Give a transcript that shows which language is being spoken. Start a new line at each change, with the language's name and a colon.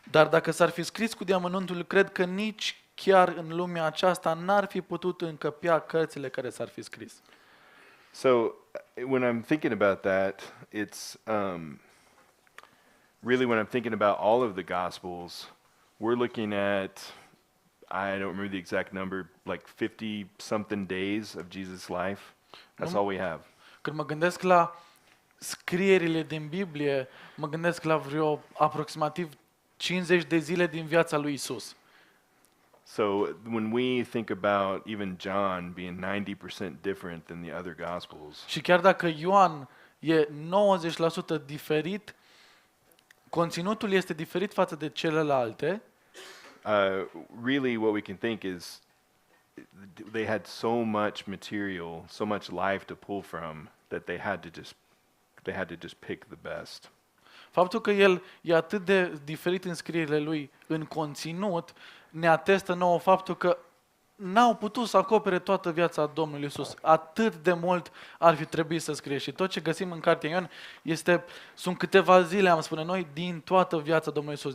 Romanian: Dar dacă s-ar fi scris cu deamănuntul, cred că nici chiar în lumea aceasta n-ar fi putut încăpea cărțile care s-ar fi scris.
English: So when I'm thinking about that, it's really when I'm thinking about all of the Gospels, we're looking at, I don't remember the exact number, like 50-something days of Jesus' life. That's all we have.
Romanian: Când mă gândesc la scrierile din Biblie, mă gândesc la vreo aproximativ 50 de zile din viața lui Isus.
English: So when we think about even John being 90% different than the other Gospels,
Romanian: Și chiar dacă Ioan e 90% diferit, conținutul este diferit față de celelalte,
English: really what we can think is they had so much material, so much life to pull from that they had to just pick the best.
Romanian: faptul că el e atât de diferit în scrierile lui, în conținut, ne atestă nouă faptul că n-au putut să acopere toată viața Domnului Iisus. Atât de mult ar fi trebuit să scrie. Și tot ce găsim în cartea Ioan sunt câteva zile, am spune noi, din toată viața Domnului Iisus.